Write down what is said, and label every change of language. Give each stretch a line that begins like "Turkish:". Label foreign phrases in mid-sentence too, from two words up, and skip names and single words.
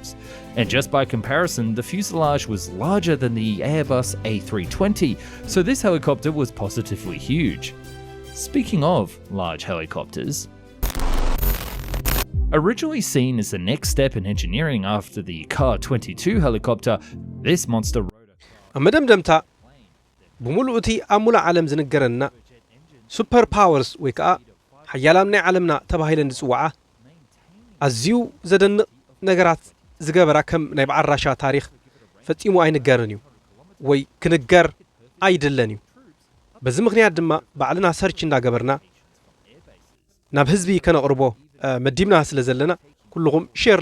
English: And just by comparison, the fuselage was larger than the Airbus A320, so this helicopter was positively huge. Speaking of large helicopters, originally seen as the next step in engineering after the Ka-22 helicopter, this monster rotor
Tigrinya: መደምደምታ ብሙሉእ እቲ ኣብ ሙሉእ ዓለም ዝንገረና
English: super powers
Tigrinya: ወይ ከዓ ሓያላን ናይ ዓለምና ተባሂለን ዝፅዋዓ ኣዝዩ ዘደንቕ ነገራት ዝገበራ ከም ናይ በዓል ራሻ ታሪክ ፈጺሙ ኣይንገርን እዩ ወይ ክንገር ኣይድለን እዩ። በዚ ምክንያት ድማ ባዕልና ሰርች እንዳገበርና ናብ ህዝቢ ከነቕርቦ መዲብና ስለ ዘለና ኩልኩም ሼር